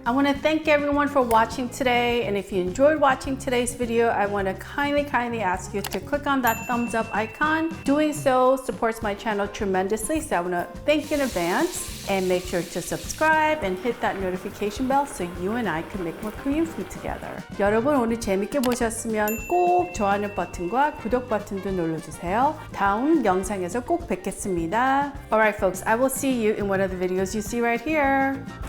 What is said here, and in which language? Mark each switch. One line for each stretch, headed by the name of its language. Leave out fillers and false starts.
English: I want to thank everyone for watching today. And if you enjoyed watching today's video, I want to kindly ask you to click on that thumbs up icon. Doing so supports my channel tremendously. So I want to thank you in advance. And make sure to subscribe and hit that notification bell so you and I can make more Korean food together.
Korean: 여러분 오늘 재밌게 보셨으면 꼭 좋아요 버튼과 구독 버튼도 눌러주세요. 다음 영상에서 꼭 뵙겠습니다.
English: Alright folks, I will see you in one of the videos you see right here.